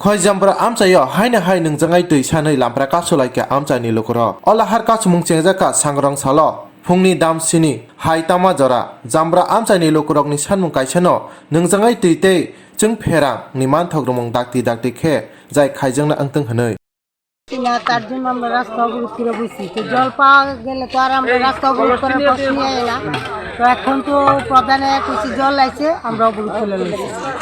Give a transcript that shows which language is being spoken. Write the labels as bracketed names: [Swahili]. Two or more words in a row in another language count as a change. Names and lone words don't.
[Kok Borok] hoi jambra amchayo haina hai nungjangai tui sanai lampra kasulaike amchani lokoro olahar kasumung chengjaka sangrong salo phungni dam sini haitama jora jambra amchani lokorokni sanmung kaisano nungjangai tuitei chung pherang ni manthogromong dakti khe jai khaijangna angtang hanoi [Bangla] না তার জন্য আমরা রাস্তা অবরোধ করে বসি তো জল পাওয়া গেলে তো আর আমরা রাস্তা অবরোধ করার প্রশ্ন নিয়ে না তো এখন তো প্রধানে কিছু জল আছে আমরা অবরোধ করে লইছি